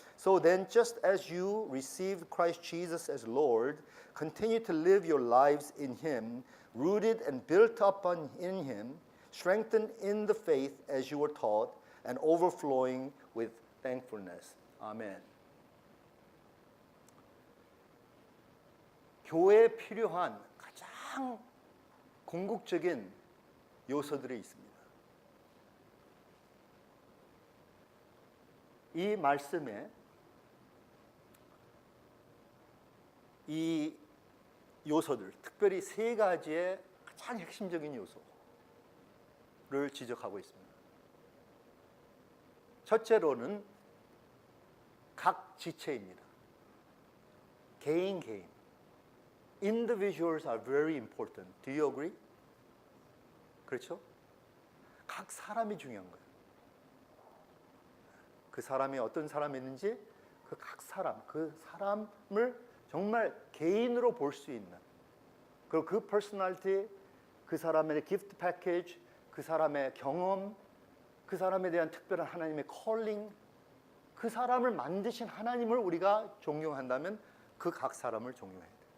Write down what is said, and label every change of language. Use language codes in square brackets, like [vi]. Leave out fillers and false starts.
[en] So then, just as you received Christ Jesus as Lord, continue to live your lives in Him, rooted and built up in Him, strengthened in the faith as you were taught, and overflowing with thankfulness. [ko] 아멘. 교회에 필요한 가장 궁극적인 요소들이 있습니다. 이 말씀에 이 요소들, 특별히 세 가지의 가장 핵심적인 요소를 지적하고 있습니다. 첫째로는 각 지체입니다. 개인. [en] Individuals are very important. Do you agree? [ko] 그렇죠? 각 사람이 중요한 거예요. 그 사람이 어떤 사람이었는지 그 각 사람, 그 사람을 정말 개인으로 볼 수 있는, 그리고 그 퍼스널리티, 그 사람의 기프트 패키지, 그 사람의 경험, 그 사람에 대한 특별한 하나님의 콜링, 그 사람을 만드신 하나님을 우리가 존경한다면 그 각 사람을 존경해야 돼요.